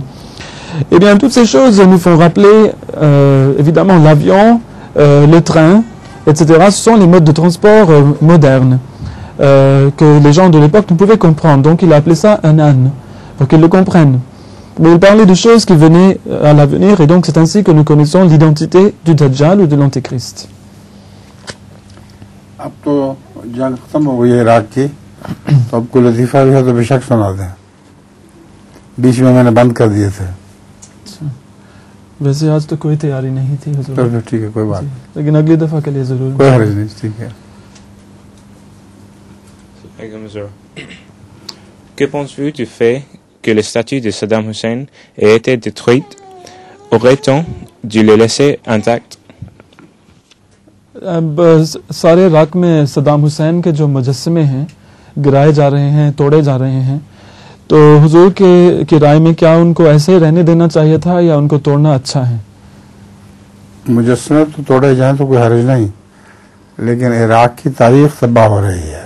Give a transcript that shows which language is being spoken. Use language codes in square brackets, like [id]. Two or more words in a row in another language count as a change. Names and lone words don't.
[fr] Eh bien, toutes ces choses nous font rappeler, évidemment, l'avion, le train, etc. Ce sont les modes de transport modernes que les gens de l'époque ne pouvaient comprendre. Donc il a appelé ça un âne, pour qu'ils le comprennent. Mais il parlait de choses qui venaient à l'avenir, et donc c'est ainsi que nous connaissons l'identité du Dajjal ou de l'Antéchrist. [ur] اب تو جنگ ختم ہو گئی ہے عراق کی، تو اب کوئی لطیفہ بھی ہے تو بےشک سنا دیں. بیچ میں میں نے بند کر دیے تھے. ویسے آج تو کوئی تیاری نہیں تھی حضور. تو پھر ٹھیک ہے، کوئی بات نہیں, لیکن اگلی دفعہ کے لیے ضرور. کوئی حرج نہیں، ٹھیک ہے. [fr] Que penses-tu du fait que les statues de Saddam Hussein aient été détruites? Aurait-on dû les laisser intactes? [ur] اب سارے عراق میں صدام حسین کے جو مجسمے ہیں گرائے جا رہے ہیں، توڑے جا رہے ہیں، تو حضور کی رائے میں کیا ان کو ایسے ہی رہنے دینا چاہیے تھا یا ان کو توڑنا اچھا ہے? مجسمے تو توڑے جائیں تو کوئی حرج نہیں، لیکن عراق کی تاریخ تباہ ہو رہی ہے.